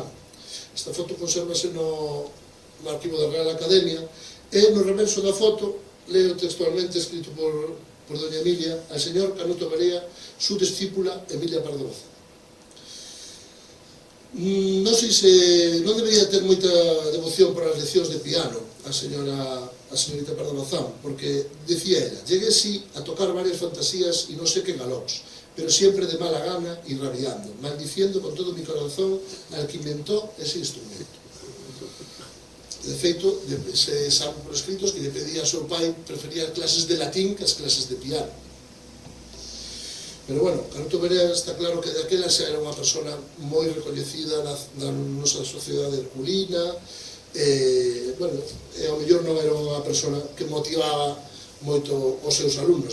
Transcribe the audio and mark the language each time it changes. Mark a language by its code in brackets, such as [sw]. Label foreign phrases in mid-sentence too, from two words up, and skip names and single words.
[gl] Esta foto consérvase no arquivo da Real Academia e no reverso da foto leo textualmente escrito por doña Emilia: [es] al señor Canuto Berea, su discípula Emilia Pardo Bazán. [gl] Non sei se non debería ter moita devoción para as leccións de piano a señorita Pardo Bazán, porque decía [es] ella: llegué sí a tocar varias fantasías y no sé qué galops, pero siempre de mala gana y rabiando, maldiciendo con todo mi corazón al que inventó ese instrumento. [gl] De feito, se sabe por escritos que lle pedía ao seu pai prefería clases de latín que as clases de piano. Pero bueno, Canuto Berea está claro que daquela xa era unha persona moi recoñecida na nosa sociedade herculina, bueno, e ao mellor non era unha persona que motivaba moito os seus alumnos.